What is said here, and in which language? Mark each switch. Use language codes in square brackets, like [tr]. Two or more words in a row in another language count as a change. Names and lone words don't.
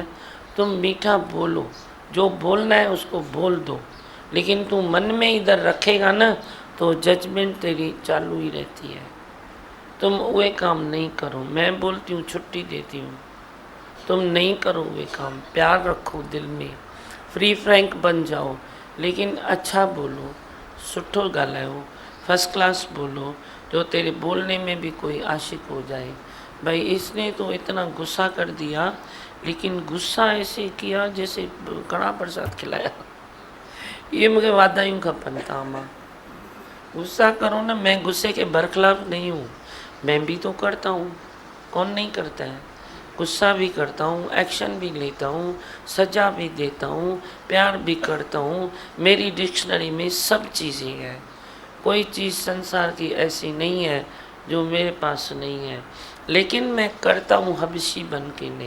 [hi] तुम मीठा बोलो, जो बोलना है उसको बोल दो, लेकिन तू मन में इधर रखेगा ना तो जजमेंट तेरी चालू ही रहती है। तुम वे काम नहीं करो, मैं बोलती हूँ, छुट्टी देती हूँ, तुम नहीं करो वे काम। प्यार रखो दिल में, [en] free frank [hi] बन जाओ, लेकिन अच्छा बोलो, [sd] सुठो ॻाल्हायो, [en] first class [hi] बोलो, जो तेरे बोलने में भी कोई आशिक हो जाए। भाई इसने तो इतना गुस्सा कर दिया, लेकिन गुस्सा ऐसे किया जैसे कड़ा प्रसाद खिलाया। [sd] ये मूंखे वाधायूं खपनि था मां। [hi] गुस्सा करो ना, मैं गुस्से के बरखिलाफ नहीं हूँ, मैं भी तो करता हूँ, कौन नहीं करता है? गुस्सा भी करता हूँ, एक्शन भी लेता हूँ, सजा भी देता हूँ, प्यार भी करता हूँ। मेरी डिक्शनरी में सब चीज़ें हैं, कोई चीज़ संसार की ऐसी नहीं है जो मेरे पास नहीं है, लेकिन मैं करता हूँ हबशी बन के नहीं।